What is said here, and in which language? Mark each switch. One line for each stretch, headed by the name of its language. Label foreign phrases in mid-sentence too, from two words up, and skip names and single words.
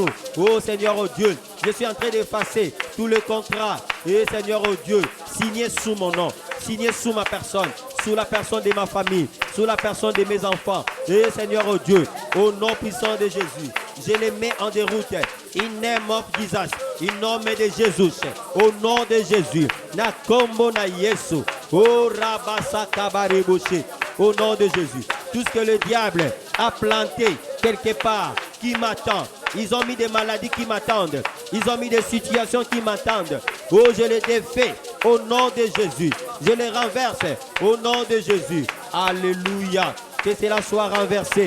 French: Oh Seigneur, oh Dieu, je suis en train d'effacer tous les contrats. Et Seigneur, oh Dieu, signé sous mon nom, signé sous ma personne, sous la personne de ma famille, sous la personne de mes enfants. Et Seigneur, oh Dieu, au nom puissant de Jésus, je les mets en déroute.
English: In name of Jesus,
French: in nom de Jésus, au nom de Jésus,
Lingala: na kombo na Yesu, oh rabasa kabaribushi,
French: au nom de Jésus. Tout ce que le diable a planté quelque part qui m'attend. Ils ont mis des maladies qui m'attendent. Ils ont mis des situations qui m'attendent. Oh, je les défais au nom de Jésus. Je les renverse au nom de Jésus. Alléluia. Que cela soit renversé.